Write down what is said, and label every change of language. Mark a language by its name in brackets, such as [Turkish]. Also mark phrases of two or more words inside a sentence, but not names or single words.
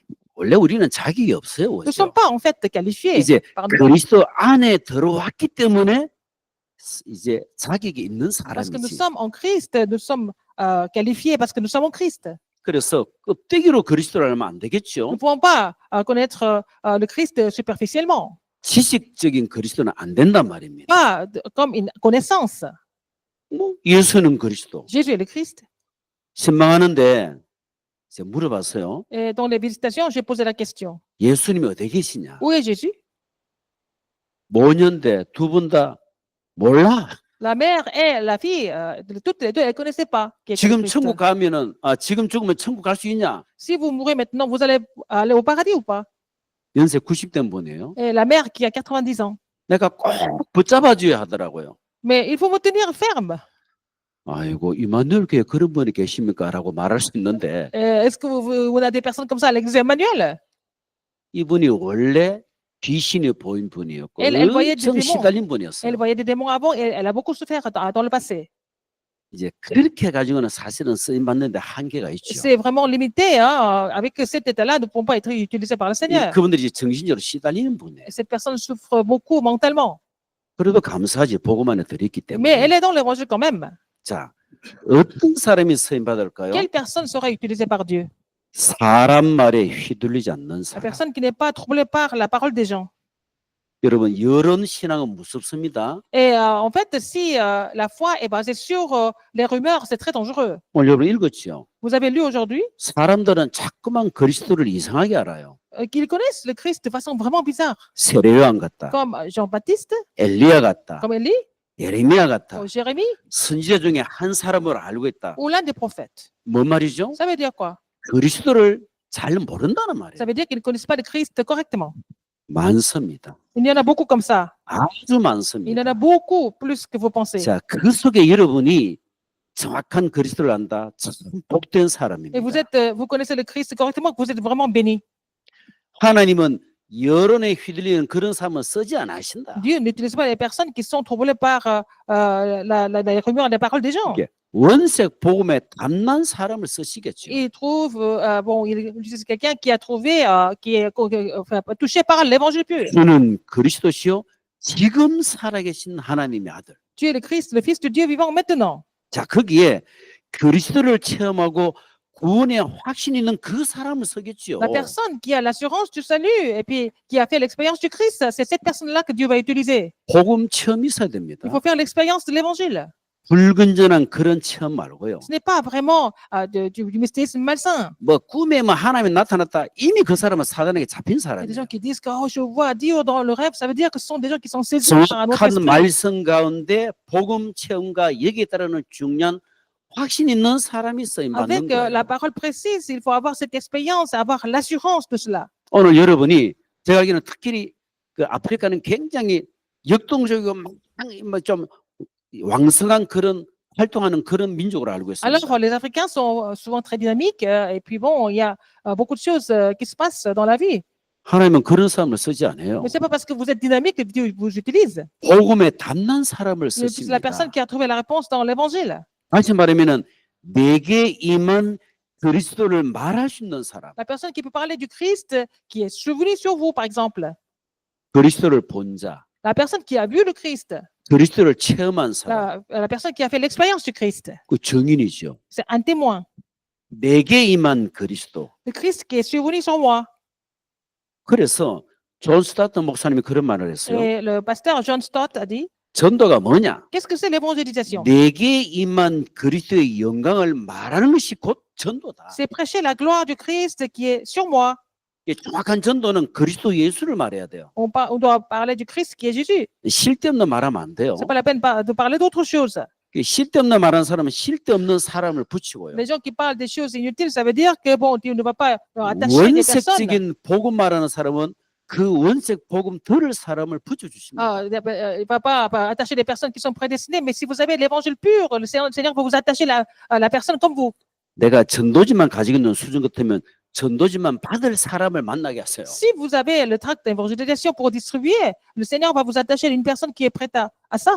[Korean] 원래 우리는 자격이 없어요. [French] Nous ne sommes [Korean] 그렇죠? [French] pas en fait qualifiés [Korean] 이제 [French] par Dieu [Korean] 그리스도 안에 들어왔기 때문에 이제 자격이 있는 [French] parce que nous [Korean] 사람이지. [French] sommes en Christ, nous sommes qualifiés parce que nous sommes en Christ. [Korean] 그래서 껍데기로 그리스도를 알면 안 [French] Nous [Korean] 되겠죠. [French] ne pouvons pas connaître le Christ superficiellement, [Korean] 지식적인 그리스도는 안 된단 말입니다. [French] pas comme une connaissance. [Korean] 뭐 예수는 그리스도. [French] Jésus est le Christ. [Korean] 신망하는데 이제 물어봤어요. [French] Et dans les visitations, j'ai posé la question, [Korean] 예수님이 어디 계시냐? [French] où est Jésus? [Korean] 모년대 두 분 다 몰라. [French] La mère et la fille, toutes les deux, elles ne connaissaient pas qui était le [Korean] 지금 [French] Christ. [Korean] 천국 가면은 지금 죽으면 천국 갈 수 있냐? [French] Si vous mourrez maintenant, vous allez aller au paradis ou pas? [Korean] 연세 90된 분이에요. [French] Et la mère qui a 90 ans. [Korean] 내가 꼭 붙잡아줘야 하더라고요. [French] Mais il faut me tenir ferme. [Korean] 아이고 이만열 교회 그런 분이 계십니까?라고 말할 수 있는데 [French] Est-ce que vous avez des personnes comme ça à l'église Emmanuel? [Korean] 이분이 원래 귀신이 보인 분이었고 [French] Elle voyait des [Korean] 엄청 [French] démons. [Korean] 시달린 [French] Elle [Korean] 분이었어요. [French] voyait des démons avant et elle a beaucoup souffert dans le passé. [Korean] 이제 그렇게 가지고는 사실은 쓰임 받는데 한계가 있죠. [French] C'est vraiment limité. Hein. Avec cet état-là, nous ne pouvons pas être utilisés par le Seigneur. [Korean] 그분들이 이제 정신적으로 시달리는 분이에요. [French] Et cette personne souffre beaucoup mentalement. [Korean] 그래도 감사하지 복음 안에 들었기 [French] Mais elle [Korean] 때문에. [French] est dans l'évangile quand même. [Korean] 자, 어떤 사람이 쓰임 받을까요? [French] Quelle personne sera utilisée par Dieu? [Korean] 사람 말에 휘둘리지 않는 [French] La [Korean] 사람. [French] personne qui n'est pas troublée par la parole des gens. [Korean] 여러분 이런 신앙은 무섭습니다. [French] Et en fait, si la foi est basée sur les rumeurs, c'est très dangereux. [Korean] 오늘 여러분 읽었죠? [French] Vous avez lu aujourd'hui [Korean] 사람들은 자꾸만 그리스도를 이상하게 알아요. [French] qu'ils connaissent le Christ de façon vraiment bizarre, [Korean] 세례요한 같다. [French] comme Jean-Baptiste, [Korean] 엘리야 같다. [French] comme Élie, [Korean] 예레미야 같다. [French] Jérémie, [Korean] 선지자 중에 한 사람으로 알고 있다. [French] ou l'un des prophètes. [Korean] 뭔 말이죠? [French] Ça veut dire quoi? [Korean] 그리스도를 잘 모른다는 [French] Ça [Korean] 말이에요. [French] veut dire qu'ils ne connaissent pas le Christ correctement. [Korean] 많습니다. [French] Il y en a beaucoup comme ça. [Korean] 아주 [French] Il y en [Korean] 많습니다. [French] a beaucoup plus que vous pensez. [Korean] 자, 그 속에 여러분이 정확한 그리스도를 안다. 참 복된 [French] Et vous [Korean] 사람입니다. [French] vous connaissez le Christ correctement, vous êtes vraiment béni. [Korean] 하나님은 여론에 휘둘리는 그런 사람은 쓰지 않으신다. [French] Dieu n'utilise pas les personnes qui sont troublées par les rumeurs et les paroles des gens. [Korean] 이게 원색 복음에 담난 사람을 쓰시겠죠. [French] Il trouve, il utilise quelqu'un qui a trouvé, qui est touché par l'évangile pur. [Korean] 주는 그리스도시요 지금 살아계신 하나님의 아들. [French] Tu es le Christ, le Fils de Dieu vivant maintenant. [Korean] 자, 거기에 그리스도를 체험하고 구원의 확신이 있는 그 사람을 쓰겠죠. [French] La personne qui a l'assurance du salut et puis qui a fait l'expérience du Christ, c'est cette personne-là que Dieu va utiliser. [Korean] 복음 체험이 있어야 됩니다. [French] Il faut faire l'expérience de l'évangile. [Korean] 불건전한 그런 체험 말고요. [French] Ce n'est pas vraiment du mystérisme malsain. [Korean] 뭐 꿈에 뭐 하나님이 나타났다. 이미 그 사람은 사단에게 잡힌 [French] Il y a des [Korean] 사람이에요. [French] gens qui disent que je vois Dieu dans le rêve, ça veut dire que ce sont des gens qui sont saisis par un autre [Korean] 정확한 [French] esprit. [Korean] 말씀 가운데 복음 체험과 여기에 따르는 중요한 확신 있는 사람이 쓰임 받는 [French] Avec la [Korean] 거예요. [French] parole précise, il faut avoir cette expérience, avoir l'assurance de cela. [Korean] 오늘 여러분이 제가 알기로는 특히 그 아프리카는 굉장히 역동적이고 좀 왕성한 그런 활동하는 그런 민족으로 알고 있습니다. [French] Alors, les Africains sont souvent très dynamiques et puis bon, il y a beaucoup de choses qui se passent dans la vie. [Korean] 하나님은 그런 사람을 쓰지 않아요. [French] Mais c'est pas parce que vous êtes dynamique que Dieu vous utilise. [Korean] 복음에 담난 사람을 [French] C'est la [Korean] 쓰십니다. [French] personne qui a trouvé la réponse dans l'évangile. [Korean] 다시 말하면은 내게 임한 그리스도를 말할 수 있는 사람, [French] La personne qui peut parler du Christ qui est survenu sur vous, par exemple. [Korean] 그리스도를 본 자, [French] La personne qui a vu le Christ. [Korean] 그리스도를 체험한 사람, [French] La personne qui a fait l'expérience du Christ. [Korean] 그 증인이죠. [French] C'est un témoin. [Korean] 내게 임한 그리스도. [French] Le Christ qui est survenu sur moi. [Korean] 그래서 존 스타트 목사님이 그런 말을 했어요. [French] Et le pasteur John Stott a dit, [Korean] 전도가 뭐냐? [French] qu'est-ce que c'est l'évangélisation? [Korean] 내게 임한 그리스도의 영광을 말하는 것이 곧 전도다. [French] C'est prêcher la gloire du Christ qui est sur moi. [Korean] 이 정확한 전도는 그리스도 예수를 말해야 돼요. [French] On doit parler du Christ qui est Jésus. [Korean] 쓸데없는 말하면 안 돼요. [French] C'est pas la peine de parler d'autre chose. [Korean] 쓸데없는 말하는 사람은 쓸데없는 사람을 붙이고요. [French] Les gens qui parlent des choses inutiles, ça veut dire que bon, Dieu ne va pas attacher des personnes. [Korean] 원색적인 복음 말하는 사람은 그 원색 복음 들을 사람을 붙여주십니다. [French] Il ne va pas attacher des personnes qui sont prédestinées, mais si vous avez l'évangile pur, le Seigneur va vous attacher à la personne comme vous. [Korean] 내가 전도지만 가지고 있는 수준 같으면 전도지만 받을 사람을 만나게 하세요. [French] Si vous avez le tract d'évangélisation pour distribuer, le Seigneur va vous attacher à une personne qui est prête à ça.